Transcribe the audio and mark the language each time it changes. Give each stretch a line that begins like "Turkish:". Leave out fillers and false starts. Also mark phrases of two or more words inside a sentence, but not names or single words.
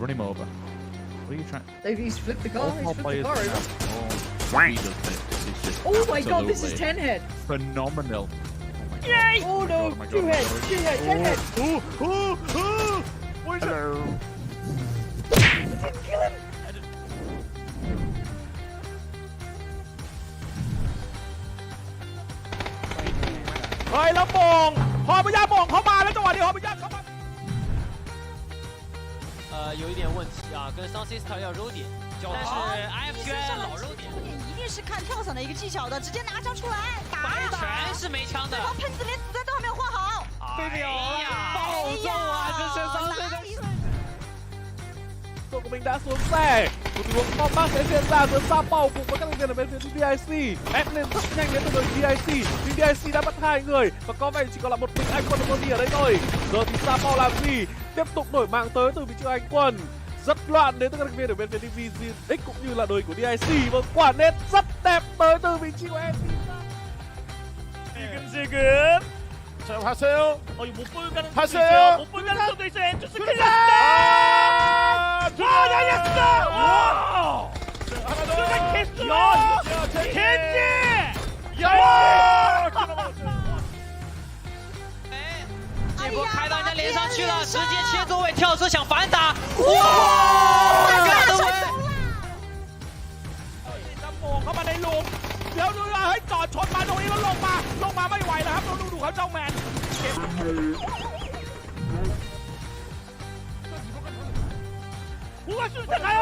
English: Run him over. What are you trying? He's flipped the car. He's flipped the car over. He does this. This is just Oh my god, this is absolutely 10 head. phenomenal. Yay! Oh no, my God, 2 head, 2 head, 10 head. What is Hello. Didn't kill him.
Thai: เฮ้ยแล้วมองพอพยายามมองเข้ามาแล้วจังหวะนี้พอพยายามเข้ามา
Chinese: 有一点问题啊，跟上 Sister 要揉点，但是 IFG 老揉点，一定是看跳伞的一个技巧的，直接拿枪出来打全是没枪的，对方喷子连子弹都还没有换好。哎呀，暴揍啊！这是上哪里？
Vietnamese: Đội của mình đã xuống xe. Một tình huống bom bác sẽ diễn ra giữa Sa Pao cùng với các thành viên ở bên phía DIC. ép lên rất nhanh đến từ đội DIC. Nhưng DIC đã mất 2 người và có vẻ chỉ còn là một mình anh quân Montage ở đây thôi. Giờ thì Sa Pao làm gì? Tiếp tục đổi mạng tới từ vị trí anh quân. Rất loạn đến từ các thành viên ở bên phía DVX cũng như là đội của DIC. Và quả nét rất đẹp tới từ vị trí của em.
Korean: 지금 자 하세요. 못 보여가는 하세요. 못 보여가는 것도 있어요. 엔투스 큰일 아, 났다. 와! 하나 더. 켄지! 야!
Chinese: 结果开到人家脸上去了，直接切座位跳车想反打，哇！
Thai: จะโมงเข้ามาในหลุมเดี๋ยวดูนะให้จอดชนมาตรงนี้แล้วลงมาไม่ไหวแล้วครับดูเขาเจ้าแมน
Korean: 누가 시작해요?